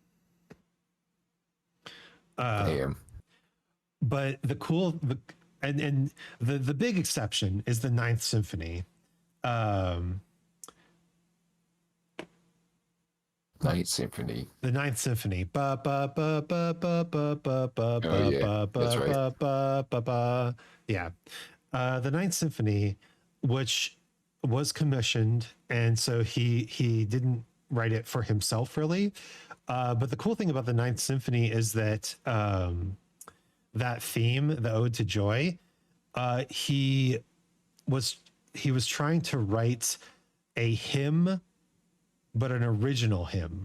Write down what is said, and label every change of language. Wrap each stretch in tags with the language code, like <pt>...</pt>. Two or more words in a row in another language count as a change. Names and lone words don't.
<en>Damn. But the big exception is the Ninth Symphony. Ninth Symphony. The Ninth Symphony. Ba ba ba ba ba ba ba ba Oh, yeah. ba That's right. ba ba ba ba. Yeah. The Ninth Symphony, which was commissioned, and so he didn't write it for himself really. But the cool thing about the Ninth Symphony is that that theme, the Ode to Joy, he was trying to write a hymn, but an original hymn.</en>